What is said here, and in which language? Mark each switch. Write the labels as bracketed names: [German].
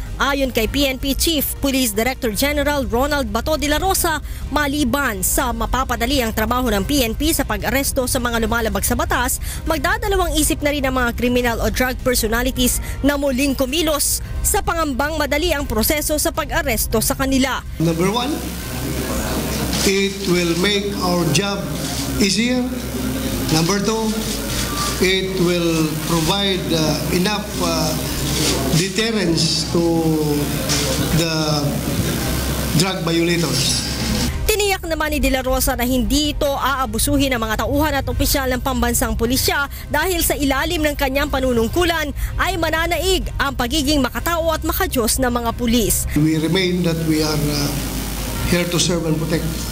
[Filipino] Ayon kay PNP Chief Police Director General Ronald Bato de la Rosa, maliban sa mapapadali ang trabaho ng PNP sa pag-aresto sa mga lumalabag sa batas, magdadalawang isip na rin ang mga criminal o drug personalities na muling kumilos sa pangambang madali ang proseso sa pag-aresto sa kanila. [English] Number one, it will make our job easier. Number two, it will provide enough deterrence to the drug violators. [Filipino] Tiniyak naman ni De La Rosa na hindi ito aabusuhin ng mga tauhan at opisyal ng pambansang pulisya dahil sa ilalim ng kanyang panunungkulan ay mananaig ang pagiging makatao at makajos ng mga pulis. [English] We remain that we are here to serve and protect.